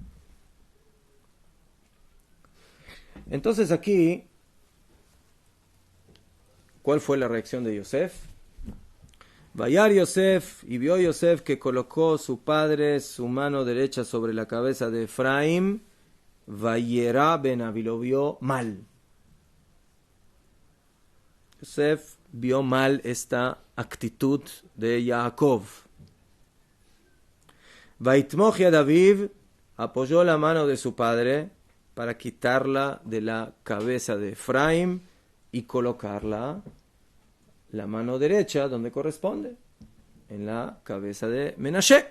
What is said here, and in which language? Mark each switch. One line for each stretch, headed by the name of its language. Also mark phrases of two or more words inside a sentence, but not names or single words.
Spanish: Entonces aquí, ¿cuál fue la reacción de Yosef?
Hebrew: וירא יוסף,
Spanish: y vio Yosef que colocó su padre su mano derecha sobre la cabeza de Efraim.
Hebrew: וירע בן אבי,
Spanish: lo vio mal. Yosef vio mal esta actitud de Jacob.
Hebrew: ויתמך יד אביו,
Spanish: apoyó la mano de su padre para quitarla de la cabeza de Efraim y colocarla, la mano derecha, donde corresponde, en la cabeza de Menashe.